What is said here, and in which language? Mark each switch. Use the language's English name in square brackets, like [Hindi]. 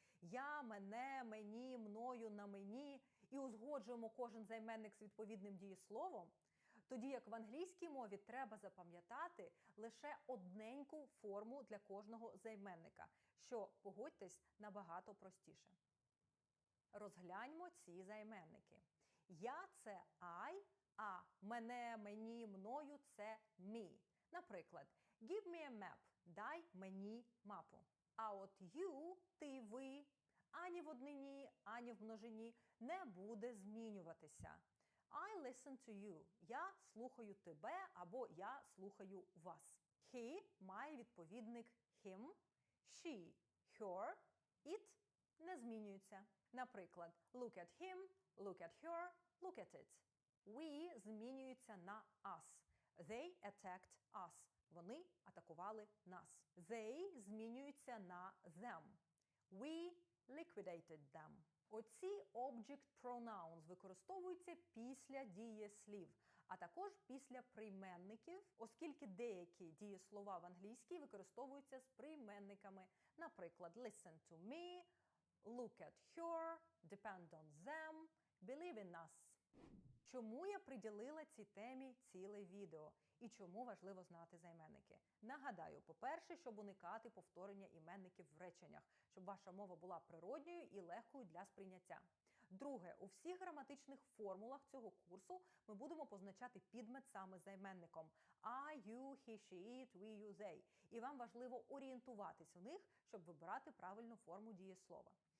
[Ukrainian] Я, мене, мені, мною, на мені і узгоджуємо кожен займенник з відповідним дієсловом, тоді як в англійській мові треба запам'ятати лише одненьку форму для кожного займенника, що, погодьтесь, набагато простіше. Розгляньмо ці займенники. Я – це I, а мене, мені, мною – це me. Наприклад, [English] give me a map [Ukrainian] – дай мені мапу. А от you – ти, ви, ані в однині, ані в множині не буде змінюватися. [English] I listen to you. [Ukrainian] Я слухаю тебе або я слухаю вас. He має відповідник him, she, her, it не змінюється. [English] Наприклад, look at him, look at her, look at it. [Ukrainian] We змінюється на us. [English] They attacked us. [Ukrainian] Вони атакували нас. They змінюються на them. [English] We liquidated them. [Ukrainian] Оці object pronouns використовуються після дієслів, а також після прийменників, оскільки деякі дієслова в англійській використовуються з прийменниками. [English] Наприклад, listen to me, look at her, depend on them, believe in us. [Ukrainian] Чому я приділила цій темі ціле відео? І чому важливо знати займенники? Нагадаю, по-перше, щоб уникати повторення іменників в реченнях, щоб ваша мова була природньою і легкою для сприйняття. Друге, у всіх граматичних формулах цього курсу ми будемо позначати підмет саме займенником I, you, he, she, it, we, you, they. І вам важливо орієнтуватись в них, щоб вибирати правильну форму дієслова.